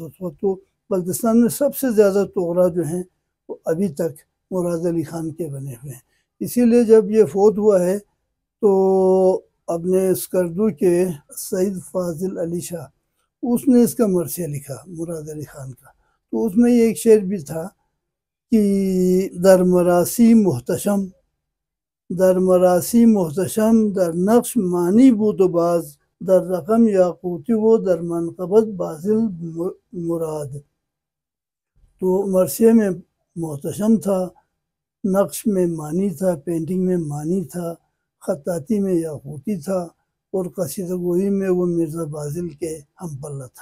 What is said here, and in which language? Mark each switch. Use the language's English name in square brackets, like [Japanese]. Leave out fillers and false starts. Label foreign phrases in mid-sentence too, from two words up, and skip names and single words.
[Urdu] تو بلتستان میں سب سے زیادہ تغرا جو ہیں وہ ابھی تک مراد علی خان کے بنے ہوئے ہیں۔ اسی لیے جب یہ فوت ہوا ہے تو اپنے اسکردو کے سعید فاضل علی شاہ، اس نے اس کا مرثیہ لکھا مراد علی خان کا، تو اس میں یہ ایک شعر بھی تھا کہ [Persian] در مراسی محتشم در نقش معنی بود و باز، در رقم یاقوتی و در منقبت بازل مراد۔ [Urdu] تو مرثیے میں محتشم تھا، نقش میں معنی تھا، پینٹنگ میں معنی تھا، خطاطی میں یاقوتی تھا، اور قصیدہ گوئی میں وہ مرزا بازل کے ہم پلہ تھا۔